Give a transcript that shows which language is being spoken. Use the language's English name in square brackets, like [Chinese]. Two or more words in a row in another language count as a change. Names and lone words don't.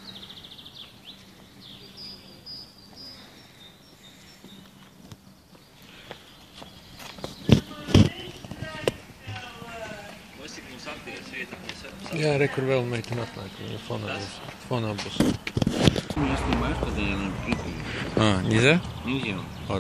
[Latvian] Jā, re, kur vēl meitene atnāk, viņa fonā būs. [Russian] Я снимаю, когда я на приколе. Нельзя? Нельзя. Ладно.